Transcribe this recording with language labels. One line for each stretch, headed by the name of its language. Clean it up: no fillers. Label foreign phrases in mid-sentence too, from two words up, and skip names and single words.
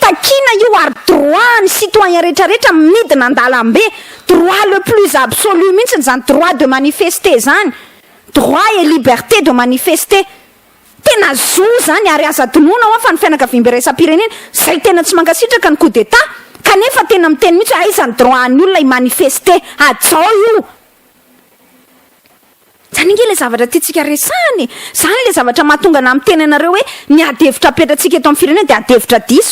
Malagasy: kina io ary droit ny citoyen rehetrarehetra midina an-dalambe,
French: droit le plus absolu
Malagasy: mihitsy zany
French: droit de manifester zany, droit et liberté de manifester.
Malagasy: Tena zo zany ary aza tonoina ho fa ny fianakaviam-be raisam-pirenena zay tena tsy mankasitraka ny
French: coup d'état,
Malagasy: kanefa tena miteny mihitsy aizany droit ny olona manifester ajao io. Zany nge le zavatra tiatsika resany, zany le zavatra mahatonga na miteny anareo hoe ny adevitra apetratsika eto amin'ny firenena dia adevitra diso